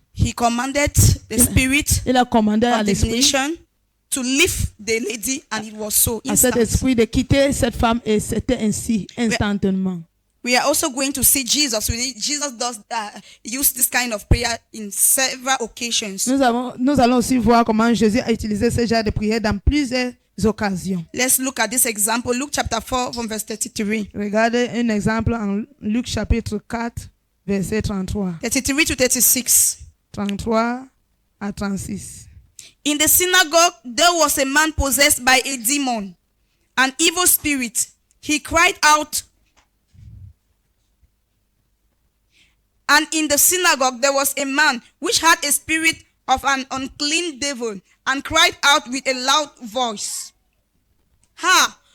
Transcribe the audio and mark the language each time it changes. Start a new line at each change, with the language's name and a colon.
English: He commanded the spirit
French: Il a commandé à
English: of the
French: l'esprit,
English: nation to leave the lady, and it was so
French: à cet
English: instant.
French: esprit de quitter cette femme et c'était ainsi instantanément.
English: We are also going to see Jesus. Jesus does use this kind of prayer in several occasions.
French: Nous allons aussi voir comment Jésus a utilisé ce genre de prière dans plusieurs occasions.
English: Let's look at this example. Luke chapter 4 from verse 33.
French: Regardez un exemple en Luc chapitre 4, verset 33.
English: 33 to 36.
French: 33 à 36.
English: In the synagogue, there was a man possessed by a demon, an evil spirit. He cried out. And in the synagogue, there was a man which had a spirit of an unclean devil, and cried out with a loud voice, "Ha!